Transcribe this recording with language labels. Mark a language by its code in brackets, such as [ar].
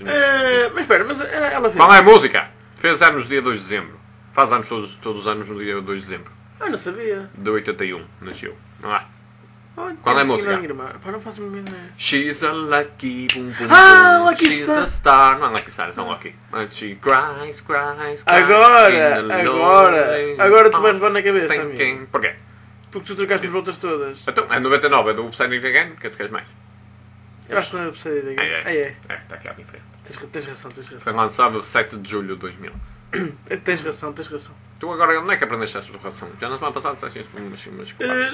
[pt] Mas espera, mas ela fez... Qual é a música? Fez anos dia 2 de dezembro. Faz anos todos os anos no dia 2 de dezembro. Eu não sabia. De 81, nasceu. Não é? Qual é a música? Para não fazer uma menina. [en] She's a lucky boom boom. Ah, lucky she's star. She's a star. [pt] Não é lucky star, é só lucky. [en] But she cries, cries, cries. [pt] Agora tu vais levar na cabeça, amigo. Quem? Porquê? Porque tu trocaste as voltas todas. Então, é 99, é do Upside It Again, que tu queres mais? Eu acho que não é do Upside It Again. É. Está aqui à minha frente. Tens razão. Foi lançado 7 de julho de 2000. Tens razão. Tu agora não é que aprendeste essa razão? Já na semana passada disseste umas coisas.